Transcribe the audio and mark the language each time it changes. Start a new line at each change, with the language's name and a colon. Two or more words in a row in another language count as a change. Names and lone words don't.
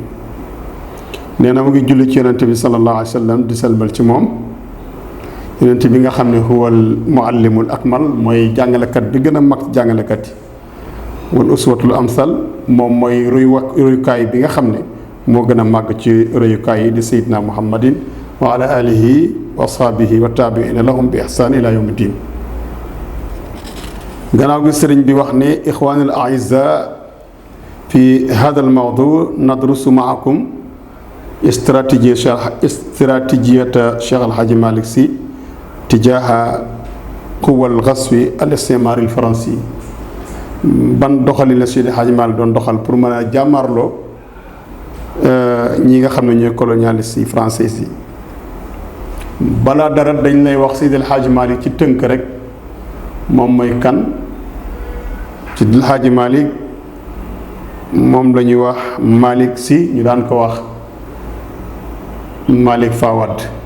Wolof: nee na mu ngi julli ci yonente bi
Arabic: صلى الله عليه وسلم
Wolof: di salmal ci moom yonente bi nga xam ne
Arabic: هو المعلم الأكمل
Wolof: mooy jàngalekat bi gën a mag jàngalekat yi
Arabic: والأسوة الأمثل
Wolof: moom mooy royukaay bi nga xam ne moo gën a màgg ci royukaay yi di
Arabic: سيدنا محمد وعلى آله وأصحابه والتابعين لهم بإحسان إلى يوم الدين.
Wolof: gannaaw gi sëriñ bi wax ne
Arabic: إخواننا الأعزة في هذا الموضوع ندرس معكم stratégiata Cheikh Al Hadji Malick Sy تجاه قوى الغزو الاستعماري الفرنسي.
Wolof: ban doxalin la Seydi Hadji Malick doon doxal pour mën a jàmmarloo ñi nga xam ne ñooy colonialiste yi français yi. balaa dara dañ lay wax Seydi Hadji Malick ci tënk rek moom mooy kan. Seydi Hadji Malick moom la ñuy wax Malick Sy ñu daan ko wax Malick Fawad.